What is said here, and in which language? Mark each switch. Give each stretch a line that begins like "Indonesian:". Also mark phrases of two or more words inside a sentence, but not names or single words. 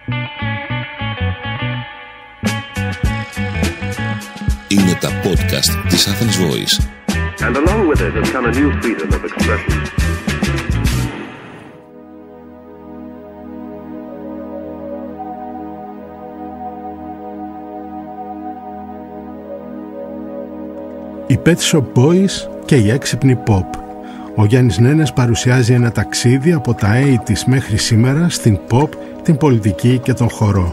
Greek: Είναι τα podcast της Athens Voice.
English: And along with it has come a new freedom of expression.
Greek: Οι Pet Shop Boys και η έξυπνη pop. Ο Γιάννης Νένες παρουσιάζει ένα ταξίδι από τα 80's μέχρι σήμερα στην pop, την πολιτική και τον χορό.